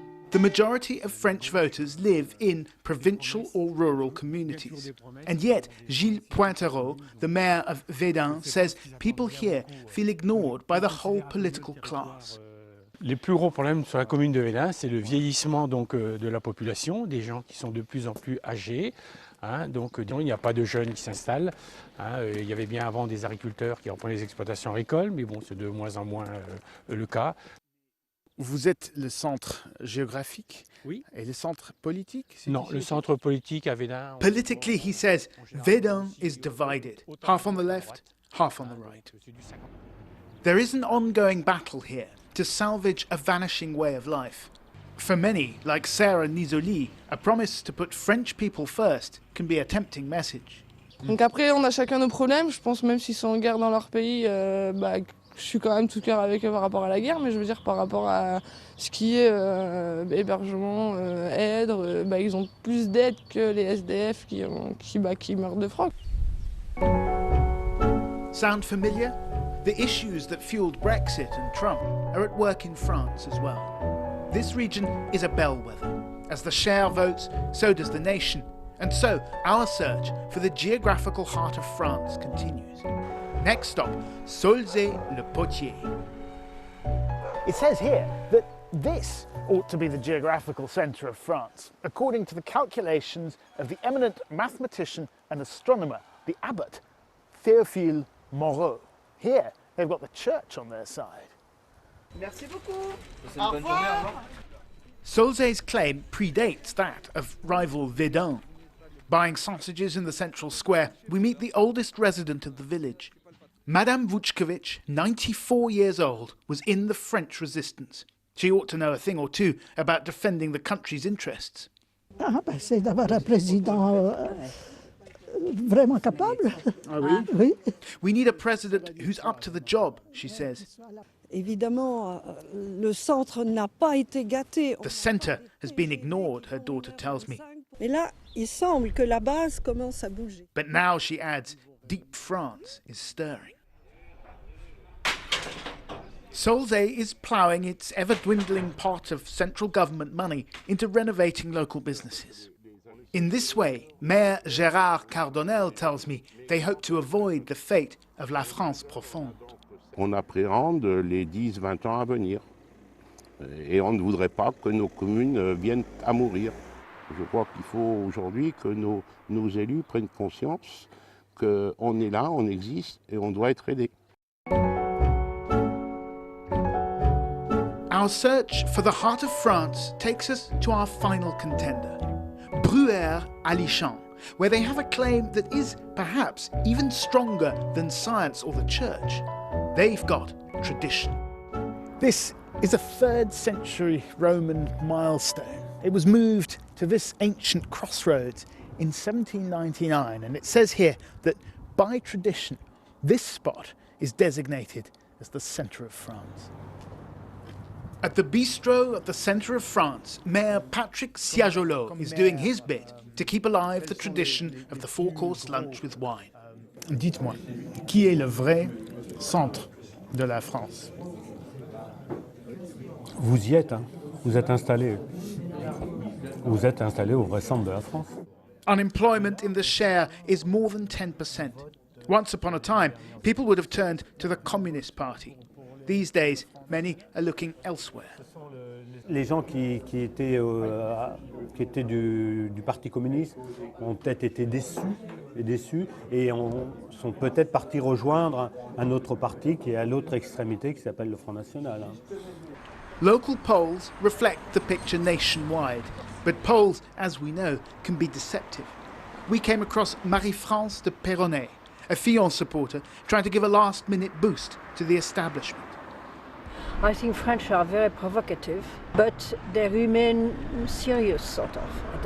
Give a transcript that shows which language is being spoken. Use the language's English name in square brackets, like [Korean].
[English] The majority of French voters live in provincial or rural communities. And yet, Gilles Pointerot, the mayor of Vesdun, says people here feel ignored by the whole political class. [French] Les plus gros problèmes sur la commune de Vesdun, c'est le vieillissement donc, de la population, des gens qui sont de plus en plus âgés. Donc il n'y a pas de jeunes qui s'installent. Il y avait bien avant des agriculteurs qui reprenaient les exploitations agricoles, mais bon, c'est de moins en moins le cas. Vous êtes le centre géographique, oui. Et le centre politique? Non, le centre politique à Vesdun. [English] Politically, he says, Vesdun is divided, half on the left, half on the right. There is an ongoing battle here to salvage a vanishing way of life. For many, like Sarah Nisoli, a promise to put French people first can be a tempting message. [French] Donc après, on a chacun nos problèmes. Je pense même s'ils sont en guerre dans leur pays, je suis quand même tout cœur avec eux par rapport à la guerre, mais je veux dire par rapport à ce qui est hébergement, aide, ils ont plus d'aide que les SDF qui meurent de froid. [English] Sound familiar? The issues that fueled Brexit and Trump are at work in France as well. This region is a bellwether. As the Cher votes, so does the nation. And so, our search for the geographical heart of France continues. Next stop, Saulzay-le-Potier. It says here that this ought to be the geographical centre of France, according to the calculations of the eminent mathematician and astronomer, the abbot Théophile Moreau. Here, they've got the church on their side. [French] Merci beaucoup. Au revoir. [English] Saulzay's claim predates that of rival Vesdun. Buying sausages in the central square, we meet the oldest resident of the village. Madame Vuchkovich, 94 years old, was in the French resistance. She ought to know a thing or two about defending the country's interests. [French] C'est d'avoir un président vraiment capable. Ah oui? Oui. [English] We need a president who's up to the job, she says. [French] Évidemment, le centre n'a pas été gâté. [English] The centre has been ignored, her daughter tells me. [French] Mais là, il semble que la base commence à bouger. [English] But now, she adds, deep France is stirring. Saulzay is ploughing its ever-dwindling pot of central government money into renovating local businesses. In this way, Mayor Gérard Cardonnel tells me they hope to avoid the fate of la France profonde. [French] On appréhende les 10-20 ans à venir. Et on ne voudrait pas que nos communes viennent à mourir. Je crois qu'il faut aujourd'hui que nos élus prennent conscience qu'on est là, on existe et on doit être aidé. [English] Our search for the heart of France takes us to our final contender, Bruyères-Alichamps, where they have a claim that is perhaps even stronger than science or the church. They've got tradition. This is a 3rd century Roman milestone. It was moved to this ancient crossroads in 1799, and it says here that by tradition, this spot is designated as the centre of France. At the bistro at the centre of France, Mayor Patrick Siajolo is doing his bit to keep alive the tradition of the 4-course lunch with wine. [French] Dites-moi, qui est le vrai centre de la France? Vous y êtes, hein. Vous êtes installé. Vous êtes installé au vrai centre de la France. [English] Unemployment in the Cher is more than 10%. Once upon a time, people would have turned to the Communist Party. These days, many are looking elsewhere. [French] Les gens qui étaient du Parti communiste ont peut-être été déçus et sont peut-être partis rejoindre un autre parti qui est à l'autre extrémité, qui s'appelle le Front National. [English] Local polls reflect the picture nationwide, but polls, as we know, can be deceptive. We came across Marie-France de Perronnet, a Fillon supporter trying to give a last-minute boost to the establishment. I think French are very provocative, but they remain serious, sort of.